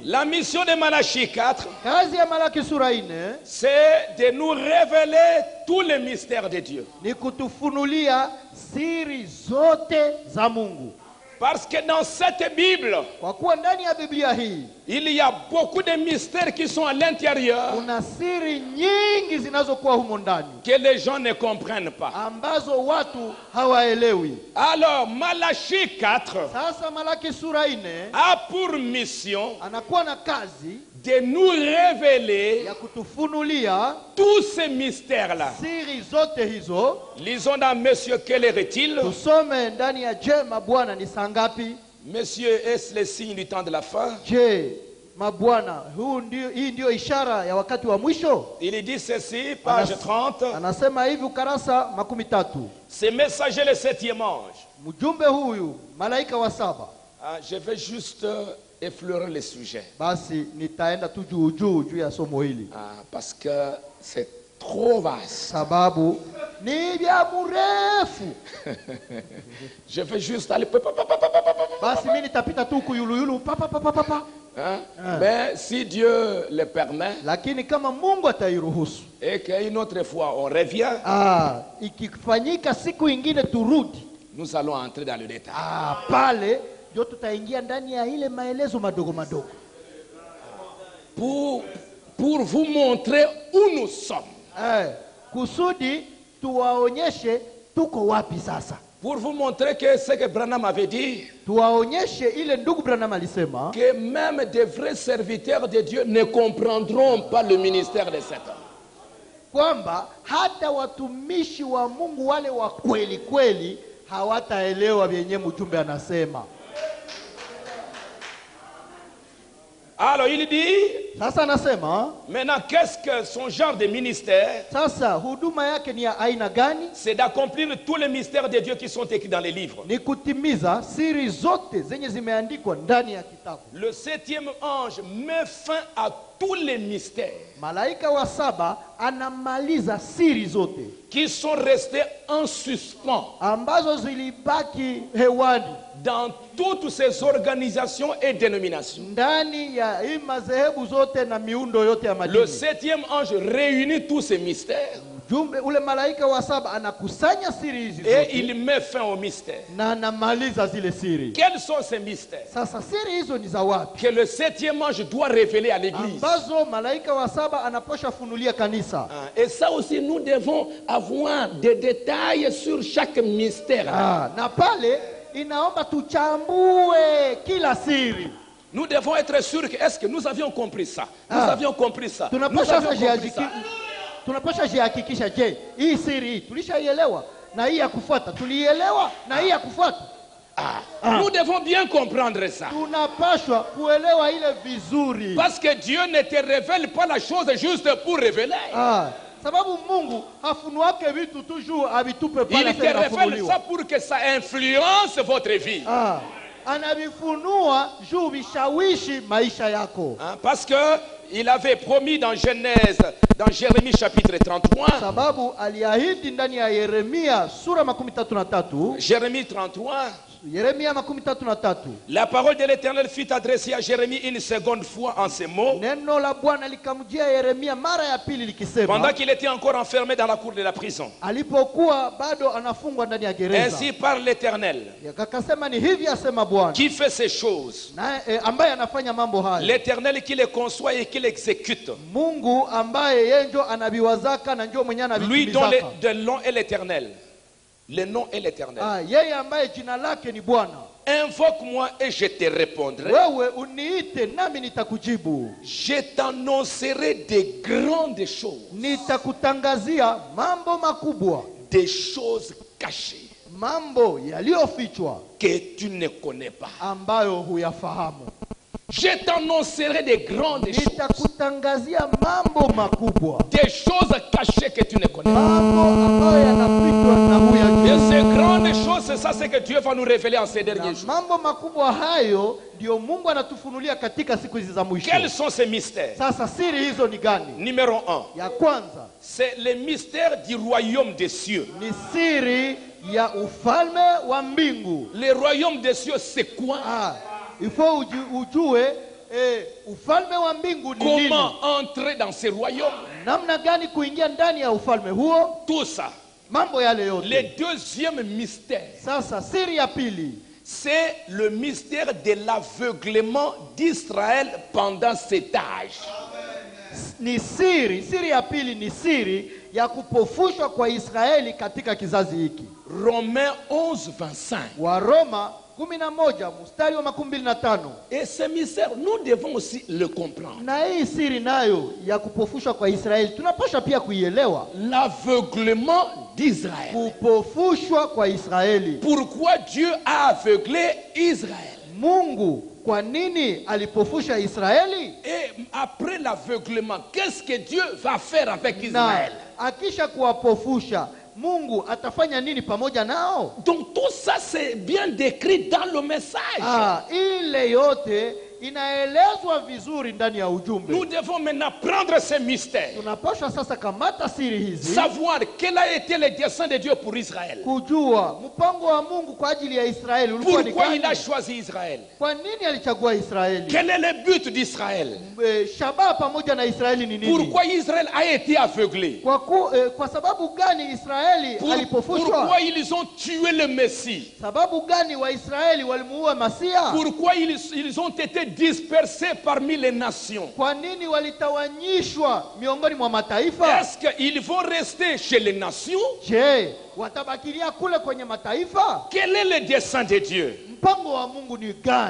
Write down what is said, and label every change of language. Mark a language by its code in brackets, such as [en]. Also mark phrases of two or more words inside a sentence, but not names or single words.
[fr] La mission de Malachie 4, [sw] Kazi ya Malaki sura 4 [fr] c'est de nous révéler tous les mystères de Dieu. [sw] ni kutufunulia siri zote za Mungu. [fr] Parce que dans cette Bible, [sw] Kwa kuwa ndani ya Biblia hii [fr] il y a beaucoup de mystères qui sont à l'intérieur [sw] kuna siri nyingi zinazokuwa humo ndani [fr] que les gens ne comprennent pas. [sw] ambazo watu hawaelewi. [fr] Alors, Malachie 4 [sw] Sasa Malaki sura 4 [fr] a pour mission [sw] anakuwa na kazi [fr] de nous révéler [sw] ya kutufunulia [fr] tous ces mystères-là. [sw] siri zote hizo. [fr] Lisons dans Monsieur, quelle heure est-il? [sw] Tusome ndani ya je, mabwana ni saa ngapi? [fr] Monsieur, est-ce le signe du temps de la fin? [sw] Je, mabwana, hii ndio ishara ya wakati wa mwisho? [fr] Il dit ceci, page 30. [sw] Anasema hivi ukarasa 13. [fr] Ce messager, le 7e ange. [sw] Mjumbe huyu malaika wa 7. [fr] Je vais juste effleurer le sujet. [sw] Basi nitaenda tu juu ya somo hili. [fr] Parce que c'est trop vaste. [sw] Sababu ni vya mrefu. [fr] Je vais juste aller. [sw] Basi mimi nitapita tu kuyuluyulu papa. [fr] Mais si Dieu le permet, [sw] lakini kama Mungu atairuhusu, [fr] et qu'une autre fois on revient, [sw] ikifanyika siku ingine turudi, [fr] nous allons entrer dans le détail. [sw] Pale ndio tutaingia ndani ya ile maelezo madogo madogo. [fr] Pour vous montrer où nous sommes. [sw] Kusudi tuwaonyeshe tuko wapi sasa. [fr] Pour vous montrer que ce que Branham avait dit, [sw] tuwaonyeshe ile ndugu Branham alisema, [fr] que même des vrais serviteurs de Dieu ne comprendront pas le ministère de cet homme. [sw] Kwamba hata watumishi wa Mungu wale wa kweli kweli hawataelewa vyenye mjumbe anasema. [fr] Alors il dit, [sw] sasa anasema, [fr] maintenant qu'est-ce que son genre de ministère? [sw] Sasa huduma yake ni ya aina gani? [fr] C'est d'accomplir tous les mystères de Dieu qui sont écrits dans les livres. [sw] Ni kutimiza siri zote zenye zimeandikwa ndani ya kitabu. [fr] Le 7e ange met fin à tous les mystères. [sw] Malaika wa 7 anamaliza siri zote [fr] qui sont restés en suspens [sw] ambazo zilibaki hewani [fr] dans toutes ces organisations et dénominations. [sw] Ndani ya madhehebu zote na miundo yote ya madini. [fr] Le 7e ange réunit tous ces mystères. [sw] Jumbe ule malaika wa 7 anakusanya siri hizi zote. [fr] Et il met fin aux mystères. [sw] Na anamaliza zile siri. [fr] Quels sont ces mystères? [sw] Sasa siri hizo ni za wapi? [fr] Que le 7e ange doit révéler à l'église. [sw] Ambazo malaika wa 7 anaposha funulia kanisa. [fr] Et ça aussi nous devons avoir des détails sur chaque mystère. [sw] Na pale inaomba tuchambue kila siri. [fr] Nous devons être sûrs que est-ce que nous avions compris ça? Nous avions compris ça. Nous avions compris ça. [sw] Tunapasha jihakikisha, je, hii siri hii tulishaielewa na hii ya kufuata tulielewa na hii ya kufuata. [fr] Nous devons bien comprendre ça. [sw] Tunapaswa kuelewa ile vizuri. [fr] Parce que Dieu ne te révèle pas la chose juste pour révéler. [sw] sababu Mungu hafunuake vitu toujours avitupe [fr] Il [sw] pale [fr] te révèle [sw] vinafunuliwa. [fr] ça pour que ça influence votre vie. [sw] Anavifunua juu vishawishi maisha yako. [fr] Hein, parce que il avait promis dans Genèse, dans Jérémie chapitre 33. [sw] Sababu aliahidi ndani ya Yeremia sura 33. [fr] Jérémie 33. [sw] Yeremia 33. [fr] La parole de l'Éternel fut adressée à Jérémie une seconde fois en ces mots. [sw] Neno la Bwana likamjia Yeremia mara ya pili likisema, [fr] Pendant qu'il était encore enfermé dans la cour de la prison. [sw] alipokuwa bado anafungwa ndani ya gereza. [fr] Ainsi parle l'Éternel, [sw] Akasema ni hivi asema Bwana, [fr] qui fait ces choses. [sw] na ambaye anafanya mambo haya. [fr] L'Éternel qui les conçoit et qui les exécute. [sw] Mungu ambaye yeye ndio anaviwazaka na ndio mwenye [fr] Lui dont [sw] anavitimizaka. [fr] le nom est l'Éternel. Le nom est l'Éternel. [sw] Yeye ambaye jina lake ni Bwana. [fr] Invoque-moi et je te répondrai. [sw] Wewe uniite nami nitakujibu. [fr] Je t'annoncerai des grandes choses. [sw] Nitakutangazia mambo makubwa, [fr] Des choses cachées [sw] mambo yaliyofichwa [fr] que tu ne connais pas. [sw] ambayo huyafahamu. [fr] Je t'annoncerai des grandes choses. [sw] Nitakutangazia mambo makubwa, [fr] Des choses cachées que tu ne connais pas. [sw] mambo ambayo yanafichwa na [fr] Et [sw] huyajui. [fr] ces grandes choses, c'est ça ce que Dieu va nous révéler en ces [sw] Na [fr] derniers jours. [sw] mambo makubwa hayo ndio Mungu anatufunulia katika siku hizi za mwisho. [fr] Quels sont ces mystères? [sw] Sasa siri hizo ni gani? [fr] Numéro 1, [sw] Ya kwanza [fr] c'est le mystère du royaume des cieux. [sw] ni siri ya ufalme wa mbingu. [fr] Le royaume des cieux, c'est quoi? Il faut [sw] ujue ufalme wa mbingu ni nini? [fr] Comment entrer dans ce royaume? [sw] Namna gani kuingia ndani ya ufalme huo? [fr] Tout ça. [sw] Mambo yale [fr] Le [sw] yote. [fr] deuxième mystère, [sw] Sasa siri ya pili [fr] c'est le mystère de l'aveuglement d'Israël pendant cet âge. [sw] ni siri ya pili ni siri ya kupofushwa kwa Israeli katika kizazi hiki. [fr] Romains 11:25. [sw] Wa Roma 11 mstari wa 25. [fr] Et ce mystère, nous devons aussi le comprendre. [sw] Na hii siri nayo ya kupofushwa kwa Israeli tunapaswa pia kuielewa. [fr] L'aveuglement d'Israël. [sw] Kupofushwa kwa Israeli. [fr] Pourquoi Dieu a aveuglé Israël? [sw] Mungu kwa nini alipofusha Israeli? [fr] Et après l'aveuglement, qu'est-ce que Dieu va faire avec [sw] Na [fr] Israël? [sw] akisha kuwapofusha Mungu atafanya nini pamoja nao? [fr] Donc tout ça c'est bien décrit dans le message. [sw] Ile yote inaelezwa vizuri ndani ya ujumbe. [fr] Nous devons maintenant prendre ces mystères. [sw] Tunapaswa sasa kamata siri hizi, [fr] Savoir quel a été le dessein de Dieu pour Israël. [sw] kujua mpango wa Mungu kwa ajili ya Israeli ulikuwa ni [fr] Pourquoi il a [sw] gani? [fr] choisi Israël? [sw] Kwa nini alichagua Israeli? [fr] Quel est le but d'Israël? [sw] Shabaha pamoja na Israeli ni nini? [fr] Pourquoi Israël a été aveuglé? [sw] Kwa sababu gani Israeli alipofushwa? [fr] Pourquoi ils ont tué le Messie? [sw] Sababu gani Waisraeli walimuua Masia? [fr] Pourquoi ils ont été dispersés parmi les nations? [sw] Kwa nini walitawanyishwa miongoni mwa mataifa? [fr] Est-ce qu'ils vont rester chez les nations? [sw] Je, watabakilia kule kwenye mataifa? [fr] Quel est le dessein de Dieu? [sw] Mpango wa Mungu ni gani?